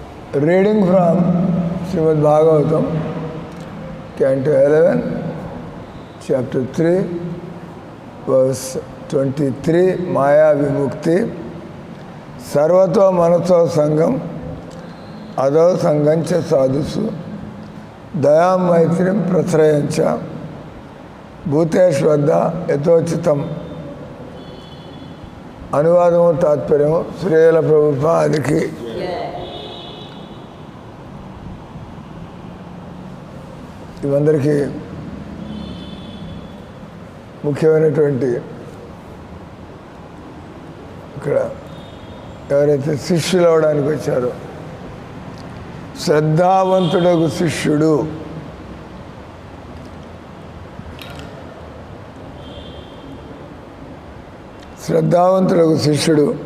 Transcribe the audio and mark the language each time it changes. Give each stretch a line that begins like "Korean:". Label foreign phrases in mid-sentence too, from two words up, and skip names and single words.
English: Reading from Srimad Bhagavatam, Canto 11, Chapter 3, Verse 23,
Sanskrit: मया विमुक्ति सर्वतो मनसो सङ्गम् अधो सङ्गञ्च साधुषु दयाम् मैत्रीम् प्रश्रयञ्च भूतेष्वद्धा यथोचितम्.
Telugu: అనువాదము తాత్పర్యము శ్రీల ప్రభుపాదికి. ఇవందరికీ ముఖ్యమైనటువంటి ఇక్కడ ఎవరైతే శిష్యులు అవడానికి వచ్చారో శ్రద్ధావంతుడకు శిష్యుడు, శ్రద్ధావంతులకు శిష్యుడు